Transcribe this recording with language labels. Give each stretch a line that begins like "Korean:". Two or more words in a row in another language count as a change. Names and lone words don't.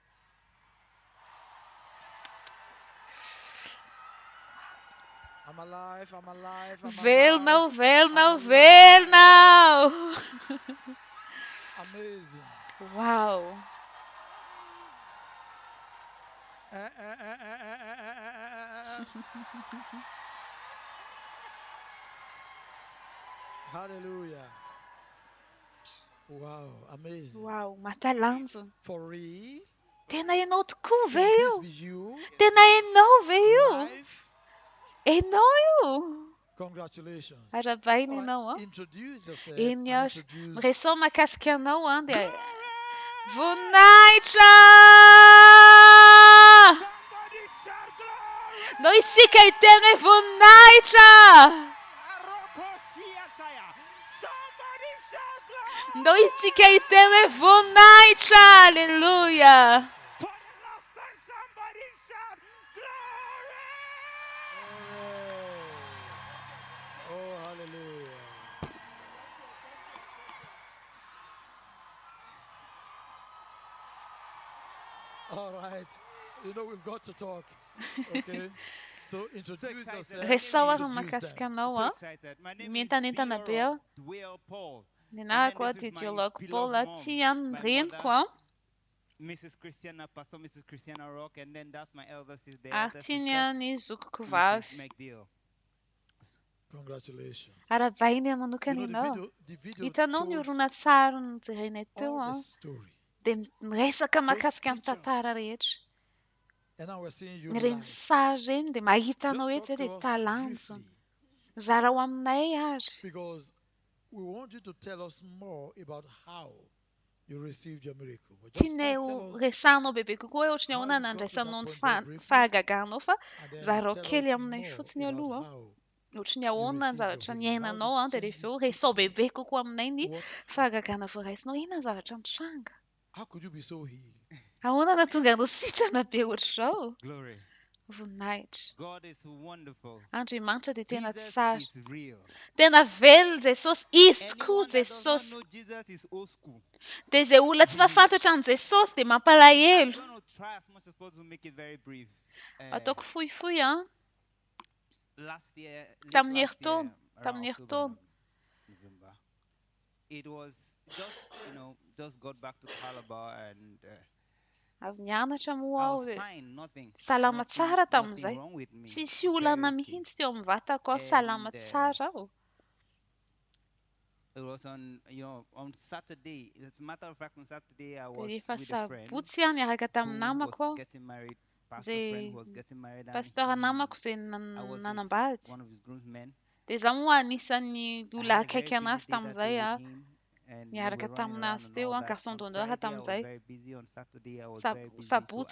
English: I'm alive, I'm alive, I'm Veel alive. nou, veel nou, I'm veel nou. Amazing. Wow. Hallelujah. Wow, amazing. Wow, matalanjo. For real?
Malagasy: Tena ianao tokoa ve
English: Can
Malagasy: io?
English: this be you?
Malagasy: Tena ianao ve io?
English: Live?
Malagasy: Ianao io?
English: Congratulations.
Malagasy: Arabaina
English: All
Malagasy: ianao,
English: right, introduce yourself.
Malagasy: Iny
English: and
Malagasy: aho.
English: introduce
Malagasy: Miresao mahakasika anao dia voninahitra!
English: Somebody shout glory!
Malagasy: Ndao isika hiteny hoe voninahitra!
English: Somebody shout glory!
Malagasy: Ndao isika hiteny hoe voninahitra!
English: Halleluja! For the last time, somebody shout glory! Oh, hallelujah. All right. You know, we've got to talk. Okay? So introduce yourself.
Malagasy: Resao aho
English: Introduce
Malagasy: mahakasika
English: them.
Malagasy: anao
English: So
Malagasy: a.
English: excited. My name is
Malagasy: Mientanentana be aho.
English: Dwell Paul.
Malagasy: Ninahako a
English: And then
Malagasy: dia
English: this is my
Malagasy: diolako
English: beloved Paul mom,
Malagasy: aty
English: my
Malagasy: andreniko a.
English: Mrs. Christiana, Pastor Mrs. Christiana Rock, and then that's my elder sister, the
Malagasy: Ary
English: elder
Malagasy: tiany
English: sister,
Malagasy: ny zokoko
English: Mrs.
Malagasy: vavy.
English: McDeal. Congratulations.
Malagasy: Aravainy
English: You know,
Malagasy: manokana ianao.
English: the video
Malagasy: Hitanao ny
English: told
Malagasy: horonan-tsary nojerenay teo
English: all the
Malagasy: a
English: story.
Malagasy: dia miresaka mahakasika ny
English: pictures.
Malagasy: tantara rehetra.
English: And now we're seeing you
Malagasy: Ireny
English: live.
Malagasy: sary reny dia mahitanao
English: Just
Malagasy: eto
English: talk
Malagasy: dia
English: to us
Malagasy: talanjona.
English: briefly,
Malagasy: Zara ho aminay ary.
English: because we want you to tell us more about how you received your miracle. But just
Malagasy: Tianay
English: first
Malagasy: ho
English: tell us,
Malagasy: resanao bebe kokoa hoe ohatrany
English: how
Malagasy: ahoana
English: you got to that
Malagasy: nandraisanao ny
English: point very briefly,
Malagasy: fahagaganao fa
English: and then
Malagasy: zarao
English: tell us
Malagasy: kely aminay
English: more
Malagasy: fotsiny
English: about
Malagasy: aloha.
English: how
Malagasy: Ohatrany
English: you
Malagasy: ahoana ny
English: received your
Malagasy: zavatra
English: healing, how
Malagasy: niainanao
English: the
Malagasy: dia rehefa
English: changes
Malagasy: eo
English: took
Malagasy: resao bebe
English: place.
Malagasy: kokoa aminay ny
English: What happened?
Malagasy: fahagagana voaraisinao. Inona ny zavatra nitranga?
English: How could you be so healed?
Malagasy: Ahoana nahatonga anao sitrana be ohatr'izao?
English: Glory.
Malagasy: Voninahitra.
English: God is wonderful.
Malagasy: Andriamanitra dia tena
English: Jesus
Malagasy: tsara.
English: is real.
Malagasy: Tena velona Jesosy, izy tokoa
English: Anyone that does not
Malagasy: Jesosy.
English: know Jesus is old school.
Malagasy: Dia izay olona tsy mahafantatra an' Jesosy dia
English: I'm
Malagasy: mampalahelo.
English: going to try as much as possible to make it very brief.
Malagasy: Ataoko fohifohy a.
English: Last year, late
Malagasy: Tamin'ny
English: last year,
Malagasy: heritaona.
English: around
Malagasy: Tamin'ny
English: October,
Malagasy: heritaona.
English: November, it was just, just got back to Calabar and
Malagasy: Avy nianatra moa
English: I
Malagasy: aho
English: was
Malagasy: hoe
English: fine, nothing
Malagasy: salama tsara
English: nothing
Malagasy: tamin'izay.
English: wrong with me.
Malagasy: Tsisy
English: Very
Malagasy: olana
English: okay.
Malagasy: mihitsy teo amin'ny vatako aho, salama
English: And
Malagasy: tsara aho.
English: it was on Saturday. As a matter of fact, on Saturday I was
Malagasy: Dia rehefa
English: with a friend
Malagasy: sabotsy aho niaraka tamin'ny
English: who was
Malagasy: namako aho.
English: getting married. Pastor
Malagasy: Zay
English: friend who was getting married, and
Malagasy: pastora namako izay
English: I was
Malagasy: nanambady.
English: one of his groomsmen.
Malagasy: Dia izaho moa anisan'ny
English: I
Malagasy: olona
English: had a very
Malagasy: akaiky anazy
English: busy day that day
Malagasy: tamin'izay
English: with
Malagasy: a.
English: him, and we
Malagasy: Niaraka
English: were running around
Malagasy: taminazy
English: and
Malagasy: teo
English: all
Malagasy: a,
English: that.
French: garçon
English: On
French: d'honneur
English: Friday I was
Malagasy: tamin'izay.
English: very busy. On Saturday I was very busy. So
Malagasy: Sabotsy